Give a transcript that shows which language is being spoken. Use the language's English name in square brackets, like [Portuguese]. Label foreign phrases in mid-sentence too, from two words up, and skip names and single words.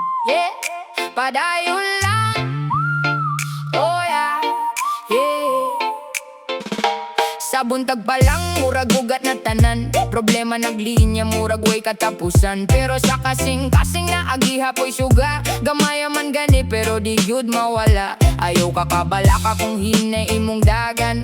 [Cebuano] yeah, padayon lang. [English] Oh yeah, yeah. [Cebuano] Sa buntag pa lang, murag ugat na tanan. Problema naglinya, murag way katapusan. Pero sa kasing-kasing na agihapoy suga. Gamaya man gani, pero di gyud mawala. Ayaw kakabala ka kung hinay imong dagan.